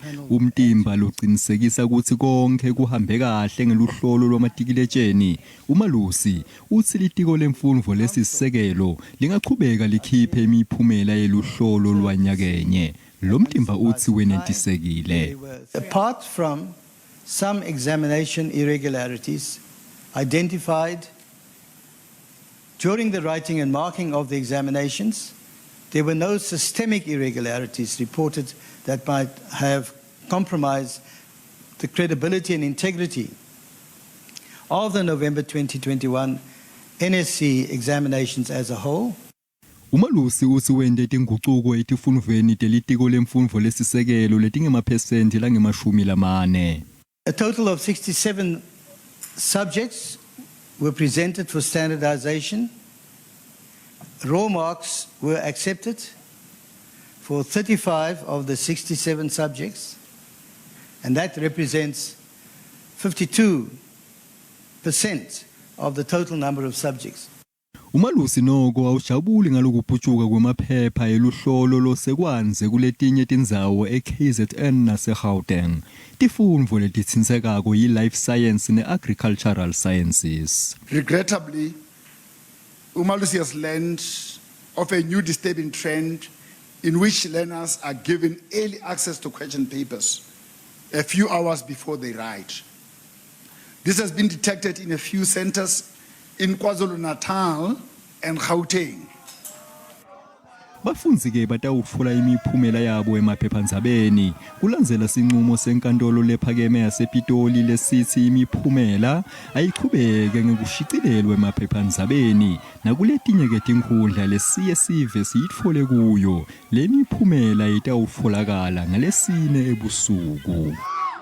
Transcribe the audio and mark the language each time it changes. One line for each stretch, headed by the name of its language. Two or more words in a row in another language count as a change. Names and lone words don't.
Swati: Umtimba locinisekisa ukuthi konke kuhambe kahle ngeluhlolo lwamatikiletjeni. UMalusi utsi yelitiko lemfundvo lesisekelo lingachubeka likhiphe imiphumela yeluhlolo lwanyakenye. Umtimba utsi wenentisekile.
English: Apart from some examination irregularities identified during the writing and marking of the examinations, there were no systemic irregularities reported that might have compromised the credibility and integrity of the November 2021 NSC examinations as a whole.
Swati: UMalusi utsi wende tingucuko etifundvweni telitiko lemfundvo lesisekelo letingemaphesenti langema-40.
English: A total of 67 subjects were presented for standardization. Raw marks were accepted for 35 of the 67 subjects, and that represents 52% of the total number of subjects.
Swati: UMalusi noko awujabuli ngalokuphutshuka kwemaphepha eluhlolo losekwanze kuletinye tindzawo eKZN naseGauteng. Tifundvo letitsinsekako yi-
English: life science
Swati: ne-
English: agricultural sciences. Regrettably, UMalusi has learned of a new disturbing trend in which learners are given early access to question papers a few hours before they write. This has been detected in a few centers in KwaZulu-Natal and Gauteng.
Swati: Bafunzi ke batawutfola imiphumela yabo emaphephandzabeni kulandzela sinqumo senkantolo lephakeme yasePitoli lesithi imiphumela ayichubeke ngekushicilelwa emaphephandzabeni nakuletinye ke tinkhundla lesiye sive siyitfole kuyo. Lemiphumela itawutfolakala ngalesine ebusuku.